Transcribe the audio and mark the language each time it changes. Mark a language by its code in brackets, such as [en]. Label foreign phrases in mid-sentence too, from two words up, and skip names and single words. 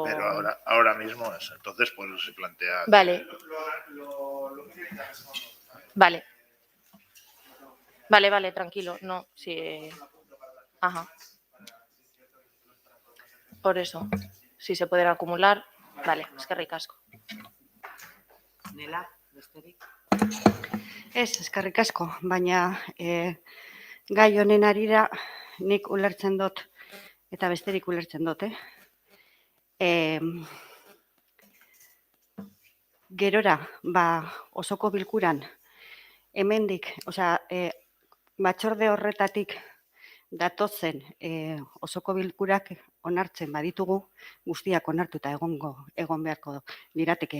[es] ahora mismo es, entonces pues se plantea... Vale. Lo miro y te respondo. Vale. Vale, tranquilo. No, sí. Ajá. Por eso, si se pueden acumular, vale, es que ricasco. [eu] Nela, besterik? Eskerrik asko, baina gai honen arira nik ulertzen dut eta besterik ulertzen dut, Gerora, osoko bilkuran, hemendik, batzorde horretatik datozen osoko bilkurak onartzen baditugu, guztiak onartuta egon beharko lirateke.